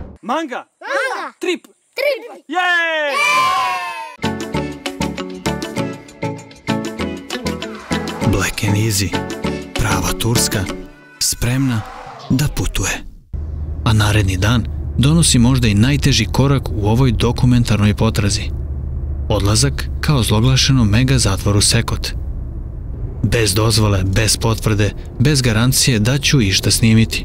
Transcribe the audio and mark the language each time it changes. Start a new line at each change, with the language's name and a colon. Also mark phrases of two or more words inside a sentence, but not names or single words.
Serbian: Manga? Manga. Trip? Trip. Jej!
English: Black and Easy,
Serbian: prava Turska, spremna da putuje. A naredni dan donosi možda i najteži korak u ovoj dokumentarnoj potrazi. Odlazak ka ozloglašenom mega zatvoru Sekot. Bez dozvole, bez potvrde, bez garancije da ću išta snimiti.